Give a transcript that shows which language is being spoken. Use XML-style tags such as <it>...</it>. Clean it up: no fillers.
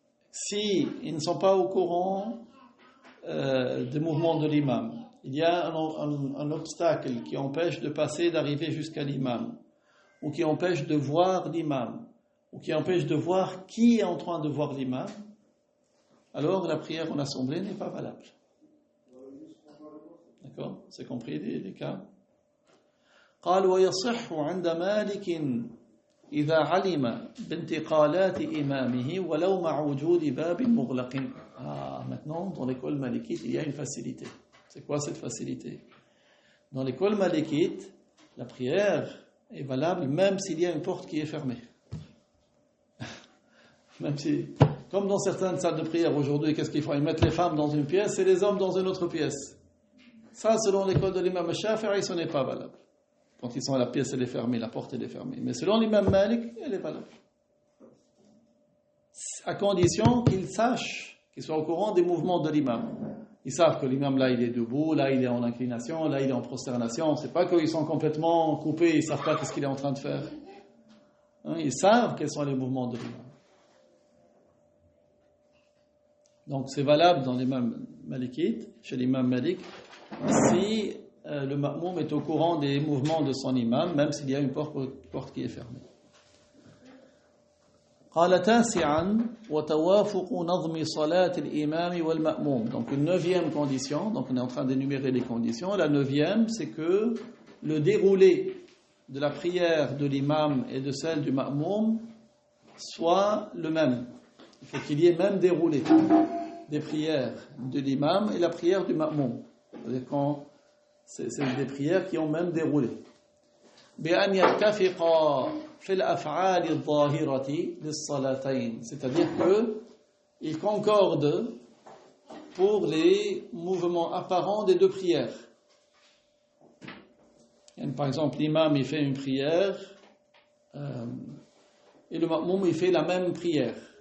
<fr>Si ils ne sont pas au courant des mouvements de l'imam, il y a un obstacle qui empêche de passer, d'arriver jusqu'à l'imam, ou qui empêche de voir l'imam, ou qui empêche de voir qui est en train de voir l'imam, alors la prière en assemblée n'est pas valable. D'accord? C'est compris les cas?</fr> <ar>قال ويصح عند مالك إذا علم بانتقالات إمامه ولو مع وجود باب مغلق.</ar> <fr>Maintenant, dans l'école malikite, il y a une facilité. C'est quoi cette facilité? Dans l'école malikite, la prière est valable même s'il y a une porte qui est fermée. Même si, comme dans certaines salles de prière aujourd'hui, qu'est-ce qu'ils font? Ils mettent les femmes dans une pièce et les hommes dans une autre pièce. Ça, selon l'école de l'imam Shafi'i, ce n'est pas valable. Quand ils sont à la pièce, elle est fermée, la porte elle est fermée. Mais selon l'imam Malik, elle est valable. À condition qu'ils sachent, qu'ils soient au courant des mouvements de l'imam. Ils savent que l'imam là il est debout, là il est en inclination, là il est en prosternation. C'est pas qu'ils sont complètement coupés, ils savent pas ce qu'il est en train de faire. Ils savent quels sont les mouvements de l'imam. Donc c'est valable dans l'imam Malikite, chez l'imam Malik, si le ma'moum est au courant des mouvements de son imam, même s'il y a une porte qui est fermée.</fr> <ar>قال تاسعا وتوافق نظم صلاة الإمام والمأموم.</ar> <fr>Donc une neuvième condition, donc on est en train d'énumérer les conditions. La neuvième, c'est que le déroulé de la prière de l'imam et de celle du ma'moum soit le même. Il faut qu'il y ait même déroulé des prières de l'imam et la prière du ma'moum. C'est-à-dire quand c'est des prières qui ont même déroulé.</fr> <ar>بأن يتفقا في الأفعال الظاهرة للصلاتين.</ar> <fr>C'est-à-dire qu'ils concordent pour les mouvements apparents des deux prières. Par exemple, l'imam il fait une prière et le ma'moum il fait la même prière.</fr>